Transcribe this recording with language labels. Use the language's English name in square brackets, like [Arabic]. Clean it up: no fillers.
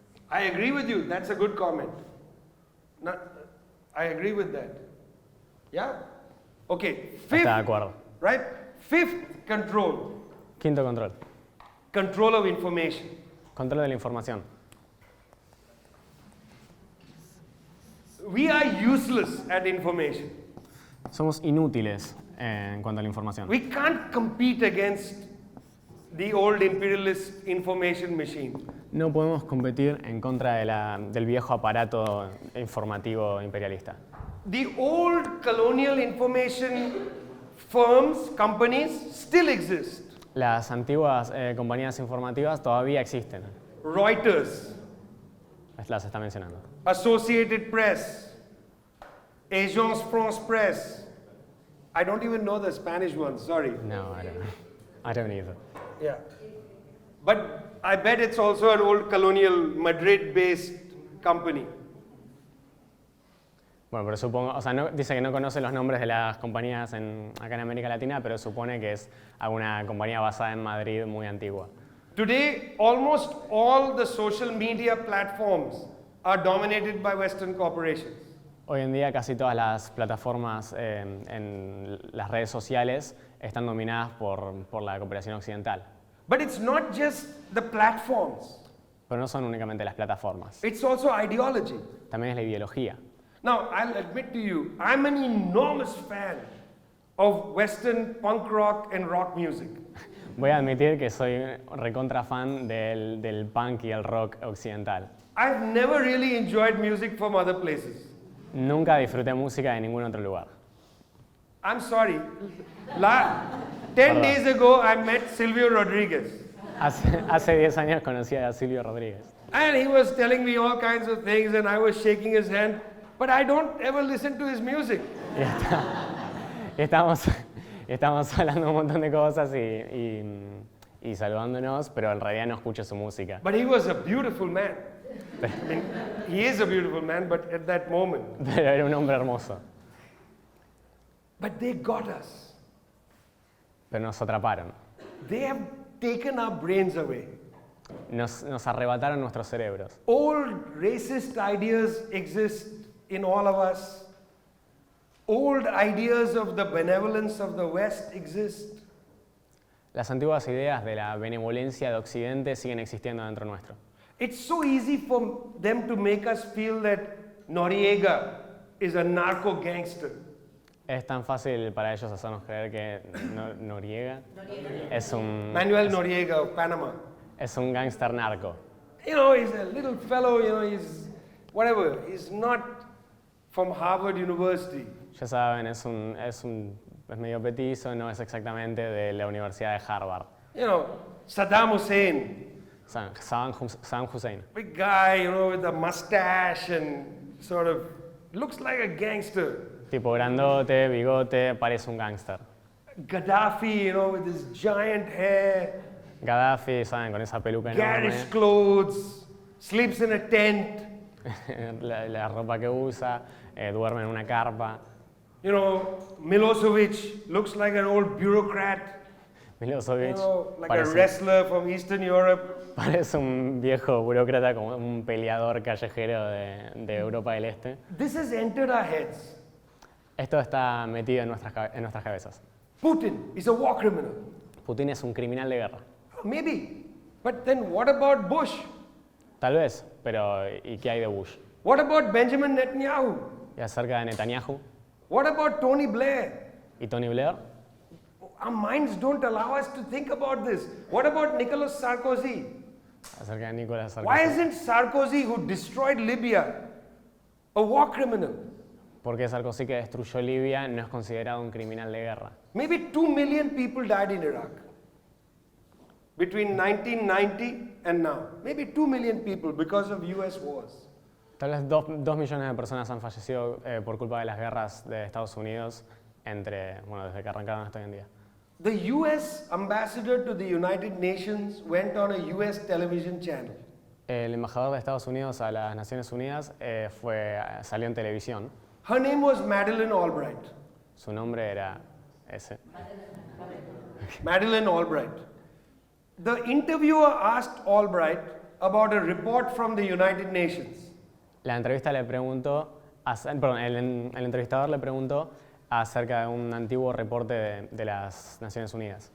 [English] I agree with you. That's a good comment. No, I agree with that. Yeah? Okay. [Spanish] Está de [English] Fifth, [Spanish] acuerdo. [English] right? Fifth control. [Spanish] Quinto control. [English] Control of information. [Spanish] Control de la información. [English] We are useless at information. [Spanish] Somos inútiles en cuanto a la información. [English] We can't compete against the old imperialist information machine. [Spanish] No podemos competir en contra del viejo aparato informativo imperialista. [English] The old colonial information firms, companies, still exist. [Spanish] Las antiguas compañías informativas todavía existen. [English] Reuters, [Spanish] Las está mencionando. [English] Associated Press, Agence France Presse. I don't even know the Spanish one, sorry. No, I don't either. Yeah. But I bet it's also an old colonial Madrid-based company. [Spanish] Bueno, pero supongo, o sea, dice que no conoce los nombres de las compañías acá en América Latina, pero supone que es alguna compañía basada en Madrid muy antigua. [English] Today, almost all the social media platforms are dominated by Western corporations. [Spanish] Hoy en día casi todas las plataformas en las redes sociales están dominadas por la cooperación occidental. [English] But it's not just the platforms. [Spanish] Pero no son únicamente las plataformas, [English] It's also ideology. [Spanish] también es la ideología. [English] Now, I'll admit to you, I'm an enormous fan of Western punk rock and rock music. [Spanish] Voy a admitir que soy recontra fan del punk y el rock occidental. [English] I've never really enjoyed music from other places. [Spanish] Nunca disfruté música de ningún otro lugar. [English] I'm sorry. 10 [Spanish] Perdón. [English] days ago, I met Silvio Rodriguez. [Spanish] Hace 10 años conocí a Silvio Rodríguez. [English] And he was telling me all kinds of things, and I was shaking his hand, but I don't ever listen to his music. [Spanish] Y estábamos hablando un montón de cosas y saludándonos, pero en realidad no escucho su música. [English] But he was a beautiful man. I mean, he is a beautiful man, but at that moment. [Spanish] Pero era un hombre hermoso. [English] But they got us. [Spanish] Pero nos atraparon. [English] They have taken our brains away. [Spanish] Nos arrebataron nuestros cerebros. [English] Old racist ideas exist in all of us. Old ideas of the benevolence of the West exist. [Spanish] Las antiguas ideas de la benevolencia de Occidente siguen existiendo dentro nuestro. [English] It's so easy for them to make us feel that Noriega is a narco gangster. [Spanish] Es tan fácil para ellos hacernos creer que Noriega es un [English] Manuel Noriega of Panama. [Spanish] es un gángster narco. [English] You know, he's a little fellow, you know, he's whatever. He's not from Harvard University. [Spanish] Ya saben, es medio petizo, no es exactamente de la Universidad de Harvard. [English] You know, Saddam Hussein, [Spanish] Saddam Hussein. [English] big guy, you know, with a mustache and sort of looks like a gangster. [Spanish] Tipo grandote, bigote, parece un gángster. [English] Gaddafi, you know, with his giant hair, [Spanish] Gaddafi, ¿saben? Con esa peluca enorme, [English] garish clothes, sleeps in a tent. [Spanish] la ropa que usa, duerme en una carpa. [English] You know, Milosevic looks like an old bureaucrat. You [Spanish] Milosevic [English] know, like a wrestler from Eastern Europe. [Spanish] parece un viejo burócrata, como un peleador callejero de Europa del Este. [English] This has entered our heads. [Spanish] Esto está metido en nuestras cabezas. [English] Putin is a war criminal. [Spanish] Putin es un criminal de guerra. [English] Maybe. But then what about Bush? [Spanish] Tal vez, pero ¿y qué hay de Bush? [English] What about Benjamin Netanyahu? [Spanish] ¿Y acerca de Netanyahu? [English] What about Tony Blair? [Spanish] ¿Y Tony Blair? [English] Our minds don't allow us to think about this. What about Nicolas Sarkozy? [Spanish] Acerca de Nicolas Sarkozy. [English] Why isn't Sarkozy, who destroyed Libya, a war criminal? [Spanish] Porque Sarkozy, que destruyó Libia, no es considerado un criminal de guerra. [English] Maybe 2 million people died in Iraq between 1990 and now. Maybe 2 million people because of US wars. [Spanish] Tal vez 2 millones de personas han fallecido por culpa de las guerras de Estados Unidos desde que arrancaron hasta hoy en día. [English] The US ambassador to the United Nations went on a US television channel. [Spanish] El embajador de Estados Unidos a las Naciones Unidas salió en televisión. [English] Her name was Madeleine Albright. [Spanish] Su nombre era ese. Madeleine Albright. [English] The interviewer asked Albright about a report from the United Nations. [Spanish] La entrevista le preguntó, el entrevistador le preguntó acerca de un antiguo reporte de las Naciones Unidas.